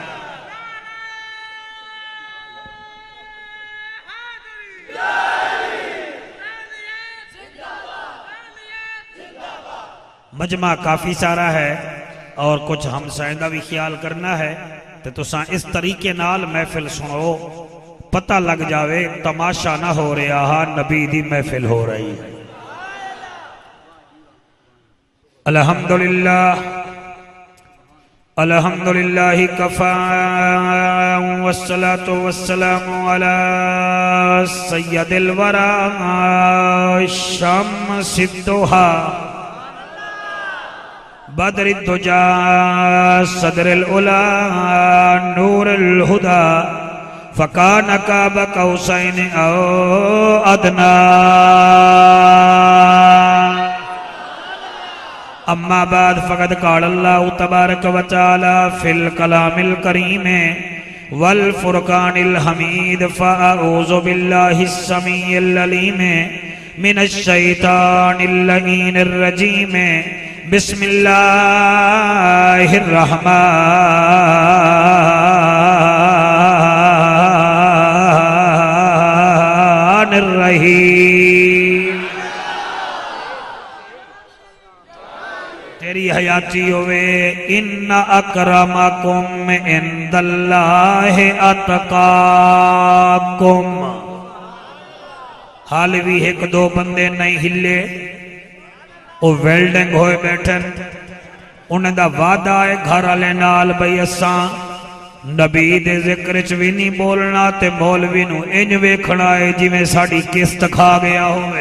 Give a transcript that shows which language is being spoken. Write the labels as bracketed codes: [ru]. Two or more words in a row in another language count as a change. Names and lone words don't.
[pa] مجمع کافی سارا ہے اور کچھ ہم سائندہ بھی خیال کرنا ہے، تو تسا اس طریقے نال محفل سنو، پتہ لگ جاوے تماشا نہ ہو رہا، نبی دی محفل ہو رہی ہے. [ar] الحمد لله الحمد لله كفى والصلاة والسلام على سيد الورى شمس الضحى بدر الدجى صدر العلى نور الهدى فكان قاب قوسين أو أدنى. أما بعد فقد قال الله تبارك و تعالى في الكلام الكريم والفرقان الحميد فأعوذ بالله السميع العليم من الشيطان اللعين الرجيم بسم الله الرحمن الرحيم. [pa] تیری حیاتی ہووے. [ar] إن أكرمكم عند الله أتقاكم. [pa] حال بھی ایک دو بندے نہیں ہلے، او ویلڈنگ ہوئے بیٹھن، انہاں دا وعدہ ہے گھر والے نال بئی اسا نبی دے ذکر چ بھی نہیں بولنا تے مولوی نوں انج ویکھنا ہے جیویں ساڈی قسط کھا گیا ہووے.